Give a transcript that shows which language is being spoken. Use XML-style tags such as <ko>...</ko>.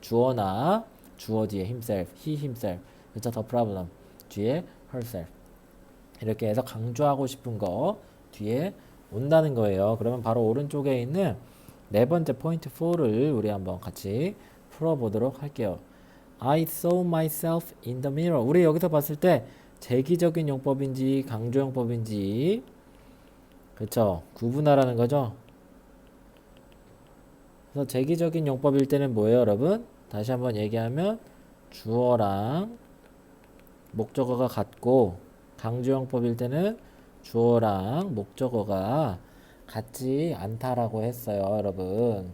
<ko>주어나 주어 뒤에 himself, he himself 그렇죠? The problem 뒤에 herself 이렇게 해서 강조하고 싶은 거 뒤에 온다는 거예요. 그러면 바로 오른쪽에 있는 네 번째 포인트 4를 우리 한번 같이 풀어보도록 할게요.</ko> <en>I saw myself in the mirror.</en> <ko>우리 여기서 봤을 때 재기적인 용법인지 강조용법인지 그쵸 구분하라는 거죠. 그래서 재기적인 용법일 때는 뭐예요, 여러분? 다시 한번 얘기하면 주어랑 목적어가 같고 강조용법일 때는 주어랑 목적어가 같지 않다라고 했어요, 여러분.</ko>